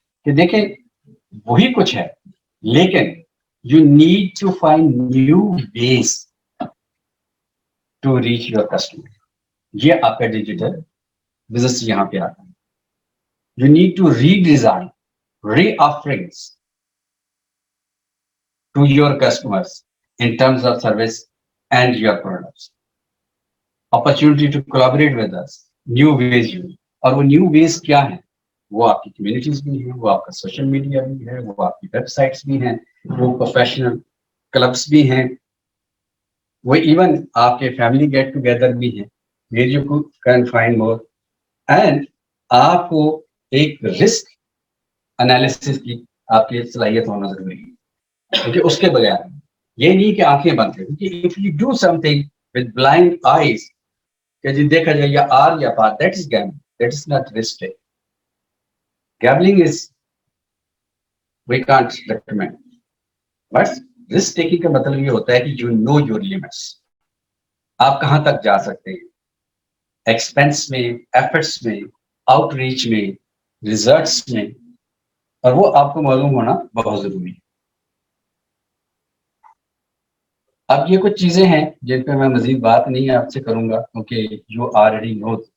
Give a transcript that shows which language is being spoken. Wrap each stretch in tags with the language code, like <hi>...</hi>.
<ur>کہ دیکھیں وہی کچھ ہے, لیکن</ur> <en>you need to find new ways to reach your customer.</en> <ur>یہ آپ کا ڈیجیٹل بزنس یہاں پہ آتا ہے.</ur> <en>You need to redesign re-offerings to your customers in terms of service and your products. Opportunity to collaborate with us, new ways.</en> <ur>اور وہ new ways کیا ہیں؟ وہ آپ کی کمیونٹیز بھی ہیں, وہ آپ کا سوشل میڈیا بھی ہے, وہ آپ کی ویب سائٹس بھی ہیں, وہ پروفیشنل کلبس بھی ہیں, وہ ایون آپ کے فیملی گیٹ ٹوگیدر بھی ہیں,</ur> <en>Where you can find more.</en> <ur>And آپ کو ایک رسک انالیسس کی آپ کی صلاحیت ہونا ضروری ہے, کیونکہ اس کے بغیر یہ نہیں کہ آنکھیں بند کریں. کیونکہ</ur> <en>if you do something with blind eyes,</en> <ur>کہ جی دیکھا جائے یا آر یا پار,</ur> <en>that is gambling, that is not risk taking. Gambling is, we can't recommend, but risk taking</en> <ur>کا مطلب یہ ہوتا ہے کہ</ur> <en>you know your limits.</en> <ur>آپ کہاں تک جا سکتے ہیں, ایکسپینس میں, ایفرٹس میں, آؤٹ ریچ میں, ریزلٹس میں, اور وہ آپ کو معلوم ہونا بہت ضروری ہے. اب یہ کچھ چیزیں ہیں جن پہ میں مزید بات نہیں آپ سے کروں گا, کیونکہ</ur> <en>You already know.</en>